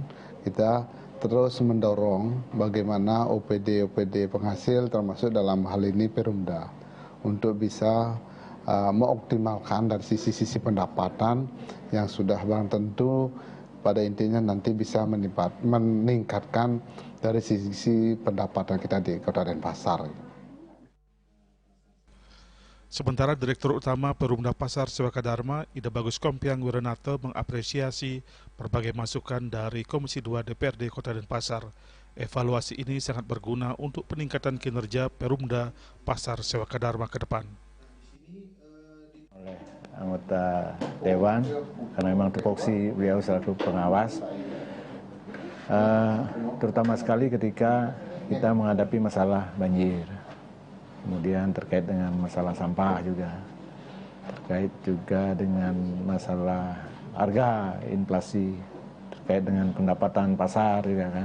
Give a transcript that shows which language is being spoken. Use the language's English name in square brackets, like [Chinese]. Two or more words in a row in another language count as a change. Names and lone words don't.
[Indonesian] Kita terus mendorong bagaimana OPD penghasil termasuk dalam hal ini Perumda untuk bisa mengoptimalkan dari sisi pendapatan yang sudah barang tentu pada intinya nanti bisa meningkatkan dari sisi pendapatan kita di Kota Denpasar. Sementara Direktur Utama Perumda Pasar Sewaka Dharma, Ida Bagus Kompiang Wiranata mengapresiasi berbagai masukan dari Komisi 2 DPRD Kota Denpasar. Evaluasi ini sangat berguna untuk peningkatan kinerja Perumda Pasar Sewaka Dharma ke depan. Oleh anggota Dewan, karena memang tupoksi beliau selaku pengawas, terutama sekali ketika kita menghadapi masalah banjir, kemudian terkait dengan masalah sampah juga, terkait juga dengan masalah harga, inflasi, terkait dengan pendapatan pasar juga kan.